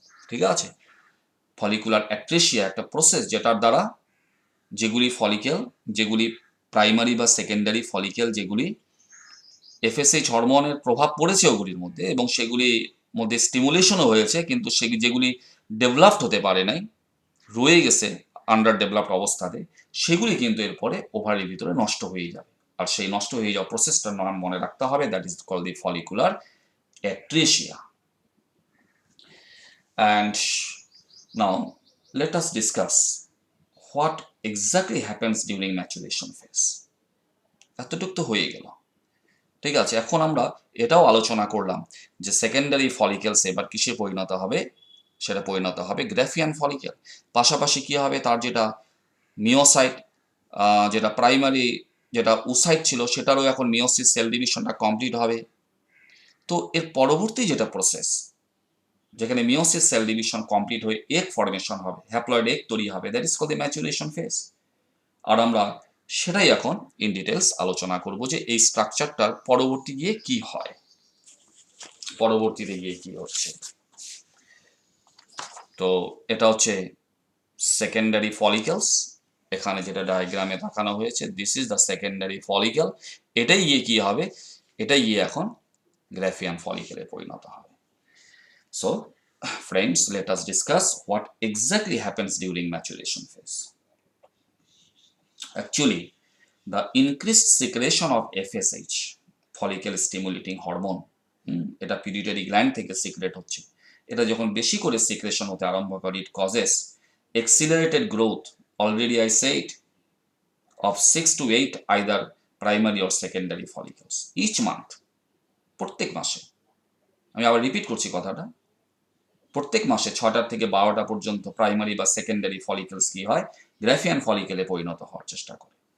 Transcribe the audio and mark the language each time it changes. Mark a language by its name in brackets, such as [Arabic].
[Bangla] ঠিক আছে, follicular atresia একটা প্রসেস যেটার দ্বারা যেগুলি প্রাইমারি বা সেকেন্ডারি ফলিকেল যেগুলি FSH হরমোনের প্রভাব পড়েছে ওগুলির মধ্যে এবং সেগুলির মধ্যে স্টিমুলেশনও হয়েছে, কিন্তু যেগুলি ডেভেলপড হতে পারে নাই, রয়ে গেছে আন্ডার ডেভেলপড অবস্থাতে, সেগুলি কিন্তু এরপরে ওভারির ভিতরে নষ্ট হয়ে যাবে। আর সেই নষ্ট হয়ে যাওয়া প্রসেসটার নাম মনে রাখতে হবে, [English] That is call the follicular atresia. And now let us discuss what exactly happens during maturation phase. [Bangla] এতটুক তো হয়ে গেল, ঠিক আছে। এখন আমরা এটাও আলোচনা করলাম যে সেকেন্ডারি ফলিকেলস এবার কিসে পরিণত হবে, সেটা পরিণত হবে গ্রাফিয়ান ফলিকেল। পাশাপাশি কি হবে, তার যেটা মিওসাইট, যেটা প্রাইমারি যেটা ওসাইট ছিল, সেটারও এখন মিওসিস সেল ডিভিশনটা কমপ্লিট হবে। তো এর পরবর্তী যেটা প্রসেস, যেখানে মিওসিস সেল ডিভিশন কমপ্লিট হয়ে এগ ফর্মেশন হবে, হ্যাপ্লয়েড এগ তৈরি হবে, [English] That is called the maturation phase. [Bangla] আর আমরা সেটাই এখন ইন ডিটেলস আলোচনা করব যে এই স্ট্রাকচারটার পরবর্তী গিয়ে কি হয়, পরবর্তীতে গিয়ে কি হচ্ছে। তো এটা হচ্ছে সেকেন্ডারি ফলিকলস, এখানে যেটা ডায়াগ্রামে দেখানো হয়েছে, [English] This is the secondary follicle. [Bangla] এটাই গিয়ে কি হবে, এটাই গিয়ে এখন গ্রাফিয়ান ফলিকেলে পরিণত হবে। [English] So friends, let us discuss what exactly happens during maturation phase. Actually, the increased secretion of FSH, follicle stimulating hormone, [Bangla] এটা পিটুইটারি গ্ল্যান্ড থেকে সিক্রেট হচ্ছে, এটা যখন বেশি করে সিক্রেশন হতে আরম্ভ করে, [English] it causes accelerated growth, already I said, of 6 to 8 either primary or secondary follicles each month, [Bangla] প্রত্যেক মাসে। আমি আবার রিপিট করছি কথাটা, প্রত্যেক মাসে 6টা থেকে 12টা পর্যন্ত প্রাইমারি বা সেকেন্ডারি ফলিকলস কি হয়, গ্রাফিয়ান ফলিকেলে পরিণত হওয়ার চেষ্টা করে।